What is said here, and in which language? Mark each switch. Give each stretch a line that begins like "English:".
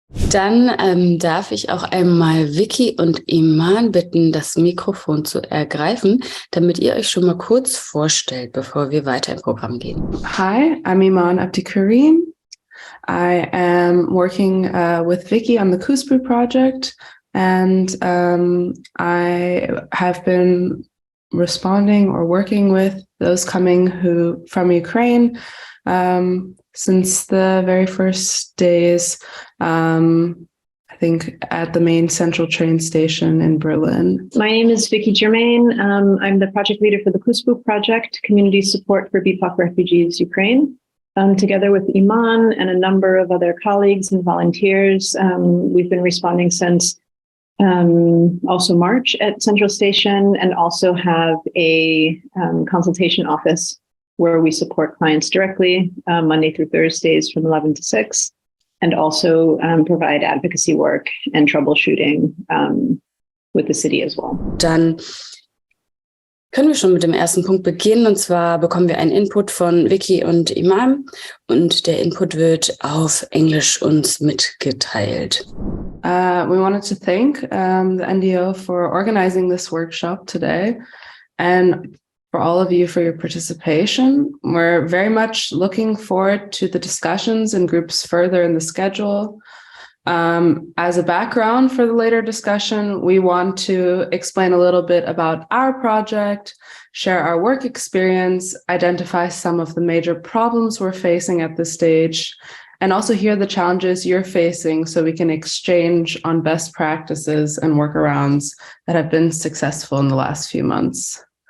German: Dann darf ich auch einmal Vicky und Iman bitten, das Mikrofon zu ergreifen, damit ihr euch schon mal kurz vorstellt, bevor wir weiter im Programm gehen.
English: Hi, I'm Iman Abdikarim. I am working with Vicky on the Kuspu project, and I have been responding or working with those coming from Ukraine since the very first days, I think at the main central train station in Berlin. My name is Vicky Germain. I'm the project leader for the Kuspu project, Community Support for BIPOC Refugees Ukraine. Together with Iman and a number of other colleagues and volunteers, we've been responding since also March at Central Station, and also have a consultation office where we support clients directly Monday through Thursdays from 11 to 6, and also provide advocacy work and troubleshooting with the city as well.
German: Dann können wir schon mit dem ersten Punkt beginnen, und zwar bekommen wir einen Input von Vicky und Iman, und der Input wird auf Englisch uns mitgeteilt.
English: We wanted to thank the NDO for organizing this workshop today, and for all of you for your participation. We're very much looking forward to the discussions and groups further in the schedule. As a background for the later discussion, we want to explain a little bit about our project, share our work experience, identify some of the major problems we're facing at this stage, and also hear the challenges you're facing so we can exchange on best practices and workarounds that have been successful in the last few months.